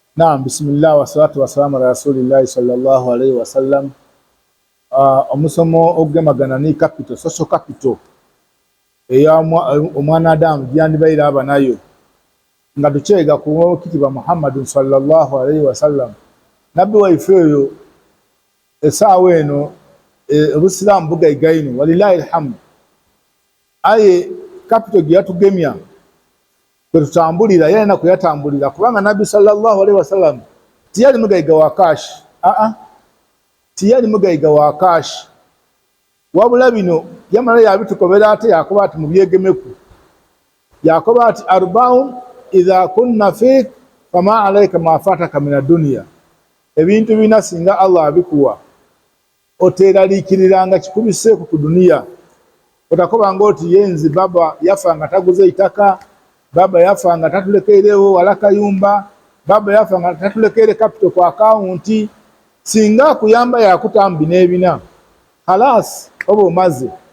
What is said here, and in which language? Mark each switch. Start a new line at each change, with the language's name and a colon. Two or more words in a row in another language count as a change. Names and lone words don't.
Arabic: نعم، بسم الله والصلاة والسلام على رسول الله صلى الله عليه وسلم.
Soga: Omusomo ogemagana ni capital,
English: social capital
Soga: eya omwana Adamu gyandibaire aba nayo nga tukyega ku kitiba Muhammadun
Arabic: صلى الله عليه وسلم.
Soga: Nabbi waife oyo esaawa eno Obusiraamu bugaigaino
Arabic: ولله الحمد.
Soga: Aye capital gyatugemya tutambulira yana kuyatambulira kubanga Nabbi
Arabic: صلى الله عليه وسلم
Soga: tiyali mugaiga wa cash tiyali mugaiga wa cash wabula bino yamala yabitukobera ate yakoba ati mubyegemeku yakoba ati
Arabic: أربع إذا كن فيك فما عليك ما فاتك من الدنيا.
Soga: Ebintu bina singa Allah abikuwa oteralikiranga kikubise ku dunia otakoba ngoti yenzi baba yafa nga taguze itaka, baba yafa nga tatulekerewo wala kayumba, baba yafa nga tatulekere capital kwa account, singa kuyamba yakutambi nebina halas obo maze.